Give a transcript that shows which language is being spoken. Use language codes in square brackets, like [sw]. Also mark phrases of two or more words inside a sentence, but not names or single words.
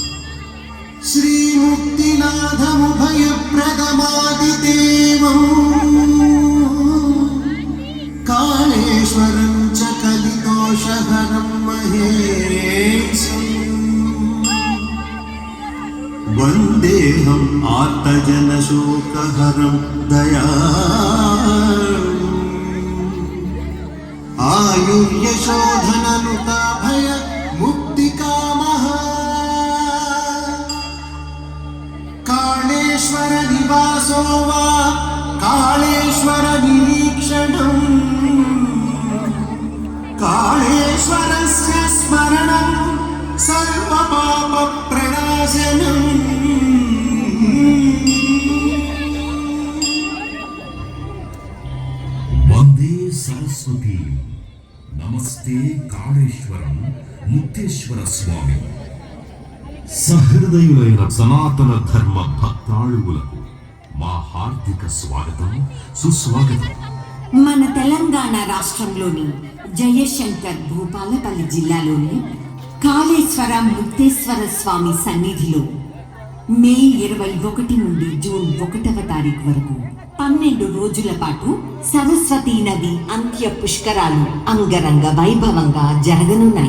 [sa] శ్రీ ముక్తినాథము భయప్రదమాదిదేవం కాళేశ్వరం చ కలిదోషహరం మహేశం వందేహం ఆర్తజనశోకహరం దయా आयुर्यशोधननुताभय मुक्तिकामः कालेश्वर निवासो वा कालेश्वर निरीक्षणम् कालेश्वरस्य स्मरणं सर्वपापप्रणाशनम् वन्दे सरस्वती నమస్తే కాళేశ్వరం ముక్తేశ్వర స్వామి. [te] సహృదయులైన సనాతన ధర్మ భక్తాళువులకు మా హార్దిక స్వాగతం, సుస్వాగతం. మన తెలంగాణ రాష్ట్రంలోని జయశంకర్ భూపాలపల్లి జిల్లాలోని కాళేశ్వర ముక్తేశ్వర స్వామి సన్నిధిలో మే 21 నుండి జూన్ 1వ తారీఖు వరకు 12 రోజుల పాటు సరస్వతీ నది అంత్య పుష్కరాలు అంగరంగ వైభవంగా జరగనున్నాయి.